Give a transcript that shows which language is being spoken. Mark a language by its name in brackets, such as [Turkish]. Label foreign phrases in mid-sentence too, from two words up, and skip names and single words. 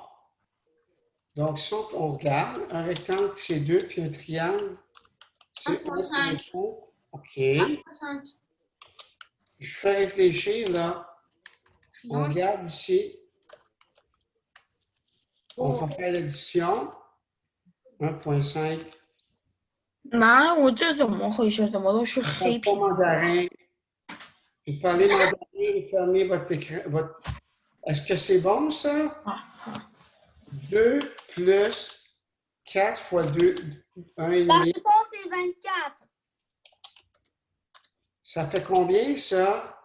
[French] Donc, si on regarde, un rectangle, c'est 2, puis un triangle, c'est 1,5. 1,5. OK. 1 fois 5. Je fais réfléchir, là. On Triangle. regarde ici. On va faire l'addition. 1,5. [Chinese] 妈，我这怎么回事？怎么都是 [French] Je [Chinese] 黑 [French] ne parle pas [Chinese] 屏？ [French] mandarin. Vous parlez mandarin, vous fermez votre écran. Est-ce que c'est bon, ça? 2 plus 4 fois 2, La 1,5. réponse est 24. Ça fait combien, ça?